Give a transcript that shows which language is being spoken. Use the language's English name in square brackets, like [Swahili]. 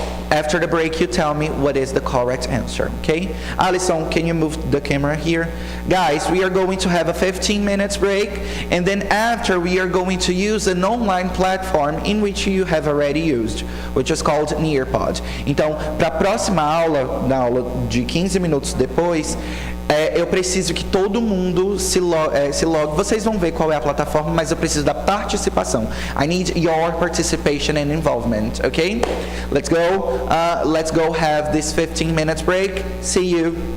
[English] After the break, you tell me what is the correct answer, okay? Alison, can you move the camera here? Guys, we are going to have a 15 minutes break, and then after we are going to use an online platform in which you have already used, which is called Nearpod. [Portuguese] Então, para a próxima aula, na aula de 15 minutos depois, eu preciso que todo mundo se logue. Vocês vão ver qual é a plataforma, mas eu preciso da participação. [English] I need your participation and involvement, okay? Let's go have this 15 minutes break. See you.